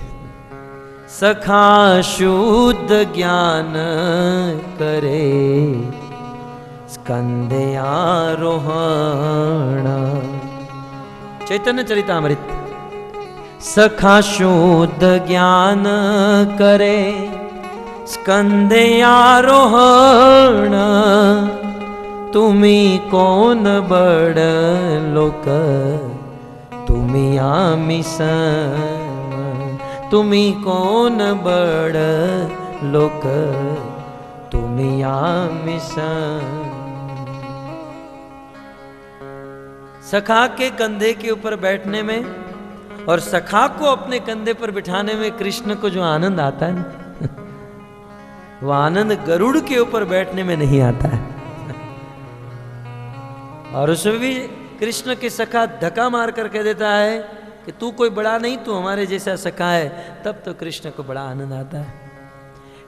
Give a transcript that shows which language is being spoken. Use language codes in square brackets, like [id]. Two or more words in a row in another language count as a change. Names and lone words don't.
[bn] সখা শুদ্ধ জ্ঞান করে স্কন্ধে আরোহণ। চৈতন্য চরিতামৃত। সখা শুদ্ধ জ্ঞান করে স্কন্ধে আরোহণ। তুমি কোন বড় লোক তুমি আমি সম। তুমি কোন বড় লোক তুমি আমি সম। [hi] सखा के कंधे के ऊपर बैठने में और सखा को अपने कंधे पर बिठाने में कृष्ण को जो आनंद आता है ना, वो आनंद गरुड़ के ऊपर बैठने में नहीं आता है। और उसमें भी कृष्ण के सखा धक्का मार कर कह देता है कि तू कोई बड़ा नहीं, तू हमारे जैसा सखा है, तब तो कृष्ण को बड़ा आनंद आता है।